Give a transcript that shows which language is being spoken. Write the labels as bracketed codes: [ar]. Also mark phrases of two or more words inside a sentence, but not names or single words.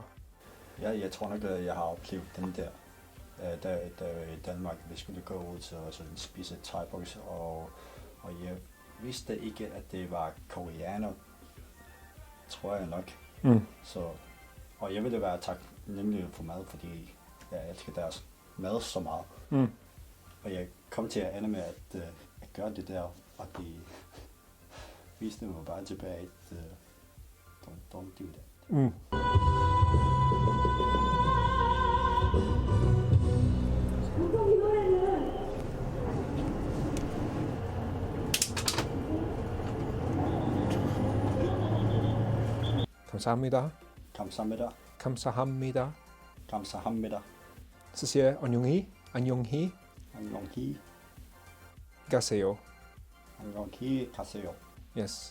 [da] Ja, jeg tror nok, at jeg har oplevet den der, da i Danmark, vi skulle gå ud til at spise thai-box, og jeg vidste ikke, at det var koreaner, tror jeg nok. Så, og jeg ville være taknemmelig for mad, fordi jeg elsker deres mad så meget. Og jeg kom til at ende med at gøre det der, og de viste mig bare tilbage, at [en] don't do that. [ko] 감사합니다. Kamsahamnida. 감사합니다. Kamsahamnida. Så siger jeg annyeonghi. 안녕히 안녕히 가세요. 안녕히 가세요. [da] Yes.